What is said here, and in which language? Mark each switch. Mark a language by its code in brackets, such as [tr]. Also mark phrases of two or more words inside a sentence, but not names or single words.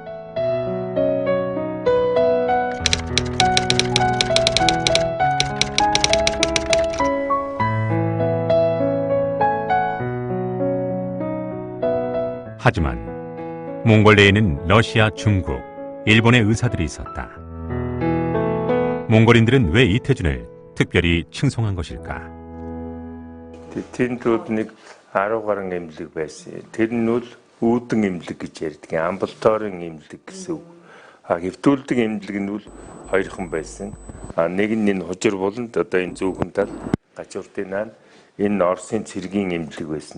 [ko] 하지만 몽골 내에는 러시아, 중국, 일본의 의사들이 있었다. 몽골인들은 왜 이태준을 특별히 칭송한 것일까? [mn] Тэнд нэг 10 гаруй эмнэлэг байсан. Тэр нь бол үүдэн эмнэлэг гэж ярьдаг. Амбулаторийн эмнэлэг гэсэн үг. Хэвтүүлдэг эмнэлэг нь бол хоёрхан байсан. Нэг нь энэ хужир буланд одоо энэ зүүхэн тал гачууртын наан энэ Оросын цэргийн эмнэлэг байсан.